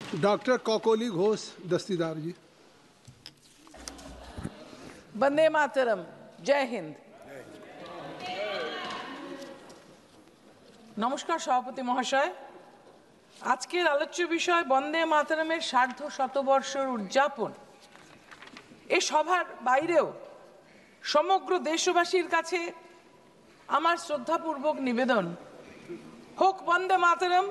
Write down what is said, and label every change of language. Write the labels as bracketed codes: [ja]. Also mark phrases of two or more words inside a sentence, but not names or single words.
[hi] डॉक्टर कौकोली घोष दस्तीदार जी। वंदे मातरम, जय हिंद। [bn] নমস্কার সভাপতি মহাশয়, আজকের আলোচ্য বিষয় বন্দে মাতরমের সার্ধ শতবর্ষের উদযাপন। এই সভার বাইরেও সমগ্র দেশবাসীর কাছে আমার শ্রদ্ধাপূর্বক নিবেদন, হোক বন্দে মাতরম